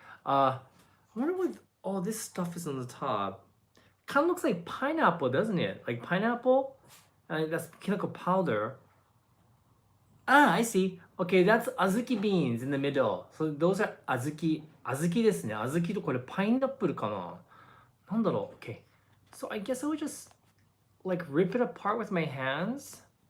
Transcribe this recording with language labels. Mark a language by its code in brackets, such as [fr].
[en] I wonder what all this stuff is on the top. Kind of looks like pineapple, doesn't it? Like pineapple? That's Kinako powder. Ah, I see. Okay, that's azuki beans in the middle. So those are azuki. [ja] Azuki ですね。 azuki とこれパイナップルかな？なんだろう? [en] Okay. So I guess I would just like rip it apart with my hands.